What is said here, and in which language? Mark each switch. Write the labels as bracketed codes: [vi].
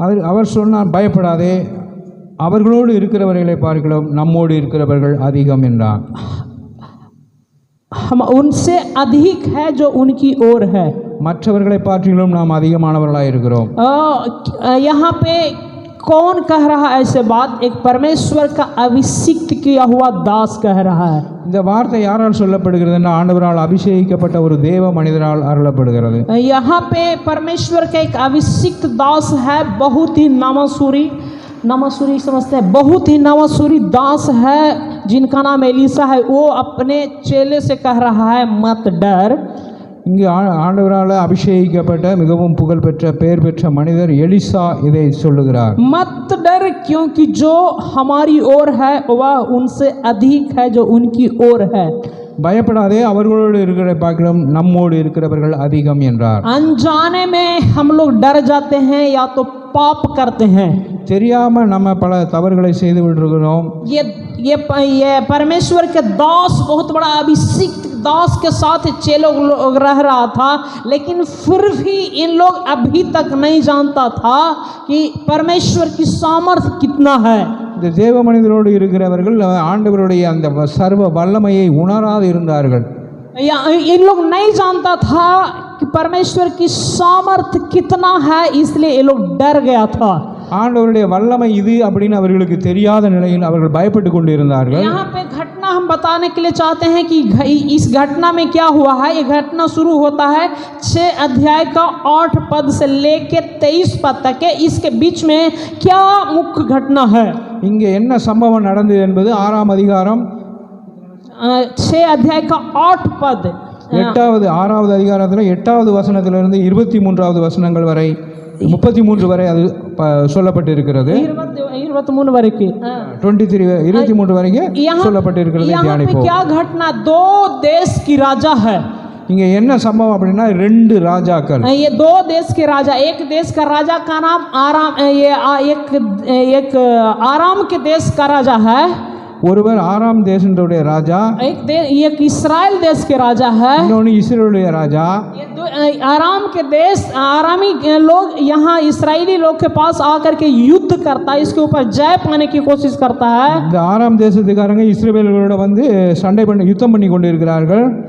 [ta] அவர் சொன்னான், பயப்படாதே, அவர்களோடு இருக்கிறவர்களை பார்க்கிலும் நம்மோடு இருக்கிறவர்கள் அதிகம் என்றான். [hi] हम उनसे अधिक है जो उनकी ओर है। [ta] மற்றவர்களை பார்க்கிலும் நாம் அதிகமானவர்களாக இருக்கிறோம். [hi] यहाँ पे कौन कह रहा है ऐसे बात? एक परमेश्वर का अभिषिक्त किया हुआ दास कह रहा है। [ta] இந்த வார்த்தை யாரால் சொல்லப்படுகிறதுன்னா ஆண்டவரால் அபிஷேகிக்கப்பட்ட ஒரு தேவ மனிதரால் அருளப்படுகிறது. [hi] यहाँ पे परमेश्वर का एक अभिषिक्त दास है, बहुत ही नामासूरी समझते हैं, बहुत ही नामासूरी दास है जिनका नाम एलीसा है। वो अपने चेले से कह रहा है मत डर। [ta] இங்கு ஆண்டவரால் அபிஷேகிக்கப்பட்ட மிகவும் புகழ்பெற்ற பெயர் பெற்ற மனிதர் எலிசா இதை சொல்லுகிறார். [hi] मत डर, क्योंकि जो हमारी ओर है वह उनसे अधिक है जो उनकी ओर है। [ta] பயப்படாதே, அவர்களோடு இருக்கிற பார்க்கிலும் நம்மோடு இருக்கிறவர்கள் அதிகம் என்றார். [hi] अनजाने में हम लोग डर जाते हैं या तो पाप करते हैं। [ta] தெரியாம நம்ம பல தவறுகளை செய்து விடுகிறோம். [hi] ये परमेश्वर के दास, बहुत बड़ा अभिषिक्त दास के साथ चेलों लोग रह रहा था, लेकिन फिर भी इन लोग अभी तक नहीं जानता था कि परमेश्वर की सामर्थ्य कितना है। [ta] இந்த தேவ மனிதரோடு இருக்கிறவர்கள் ஆண்டவருடைய அந்த சர்வ வல்லமையை உணராது இருந்தார்கள். [hi] इन लोग नहीं जानता था कि परमेश्वर की सामर्थ्य कितना है, इसलिए ये लोग डर गया था। [ta] ஆண்டவருடைய வல்லமை இது அப்படின்னு அவர்களுக்கு தெரியாத நிலையில் அவர்கள் பயப்பட்டு கொண்டு இருந்தார்கள். [hi] यहाँ पे घटना हम बताने के लिए चाहते हैं कि इस घटना में क्या हुआ है। ये घटना शुरू होता है 6 अध्याय का 8 पद से लेके 23 पद तक है। इसके बीच में क्या मुख्य घटना है? [ta] இங்கே என்ன சம்பவம் நடந்தது என்பது 6ஆம் அதிகாரம் [hi] 6 अध्याय का 8 पद, [ta] 6வது அதிகாரத்தில் 8வது வசனத்திலிருந்து 23வது வசனங்கள் வரை 33 வரை அது சொல்லப்பட்டிருக்கிறது. 23 வரைக்கும் 23 வரைக்கும் சொல்லப்பட்டிருக்கிறது. தியானிப்போம். [hi] क्या घटना? 2 देश की राजा है। [ta] இங்க என்ன சம்பவம் அப்படின்னா 2 ராஜாக்கள். [hi] ये 2 देश के राजा, एक देश का राजा का नाम आराम, ये एक आराम के देश का राजा है। [ta] ஒருவர் ஆராம் தேசத்துடைய ராஜா, [hi] एक इस्राएल देश के राजा है, [ta] இன்னொன்று இஸ்ரேலுடைய ராஜா। [hi] आराम के देश, आरामी लोग यहाँ इस्राएली लोग के पास आकर के युद्ध करता है, इसके ऊपर जय पाने की कोशिश करता है। [ta] இந்த ஆராம் தேசத்துக்காரங்க இஸ்ரவேலர்களோட வந்து சண்டை பண்ணி யுத்தம் பண்ணி கொண்டு இருக்கிறார்கள்.